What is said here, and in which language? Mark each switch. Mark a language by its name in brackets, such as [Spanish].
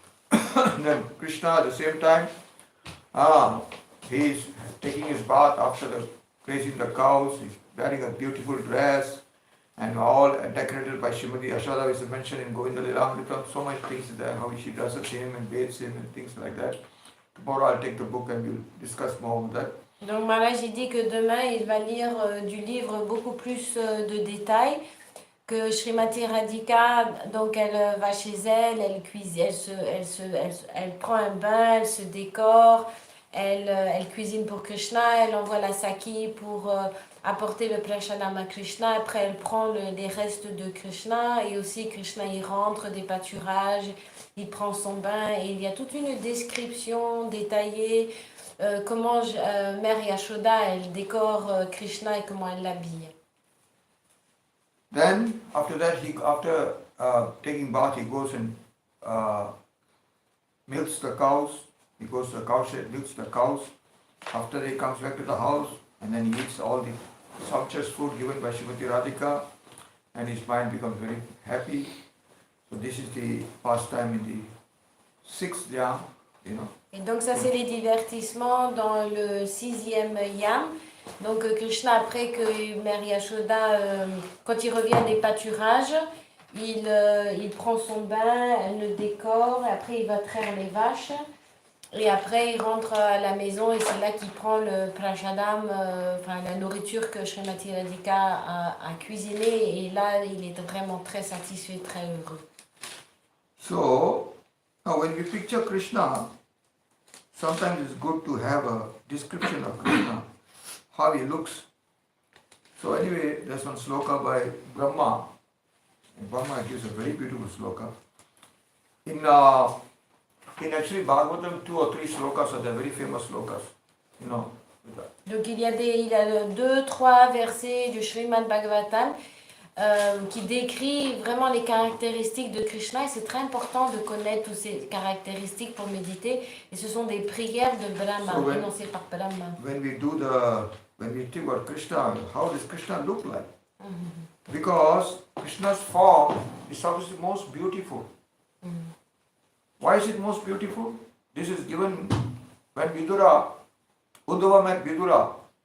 [English] And then Krishna at the same time, he is taking his bath after grazing the cows, he's wearing a beautiful dress, and all decorated by Srimati Yashoda, which is mentioned in Govinda Lilamrita. So much things there, how she dresses him and bathes him and things like that. Tomorrow I'll take the book and we'll discuss more of that. [French] Donc Maharaj dit que demain il va lire du livre beaucoup plus de détails, que Srimati Radhika, donc elle va chez elle, elle cuisine, elle prend un bain, elle se décore, elle cuisine pour Krishna, elle envoie la Saki pour apporter le prashadam à Krishna, après elle prend les restes de Krishna et aussi Krishna y rentre des pâturages, il prend son bain et il y a toute une description détaillée comment Mère Yashoda elle décore Krishna et comment elle l'habille. [English] Then after that, after taking bath, he goes and milks the cows. He goes to the cow shed, milks the cows. After that, he comes back to the house and then he eats all the sumptuous food given by Srimati Radhika, and his mind becomes very happy. So this is the pastime in the 6th yam, [French] Et donc ça c'est les divertissements dans le 6e yam. Donc Krishna, après que Mère Yashoda, quand il revient des pâturages, il prend son bain, elle le décore, après il va traire les vaches, et après il rentre à la maison et c'est là qu'il prend le prashadam, la nourriture que Srimati Radhika a cuisinée, et là il est vraiment très satisfait, très heureux. [English] So, now when we picture Krishna, sometimes it's good to have a description of Krishna, how he looks. So anyway, there's one sloka by Brahma. And Brahma gives a very beautiful sloka. In actually Bhagavatam, 2 or 3 slokas are the very famous slokas, [French] Donc il y a 2, 3 versets du Srimad Bhagavatam qui décrit vraiment les caractéristiques de Krishna, et c'est très important de connaître toutes ces caractéristiques pour méditer, et ce sont des prières de Brahma, énoncées par Brahma. [English] When we think about Krishna, how does Krishna look like? Because Krishna's form is obviously most beautiful. Why is it most beautiful? This is given when Uddhava met Vidura.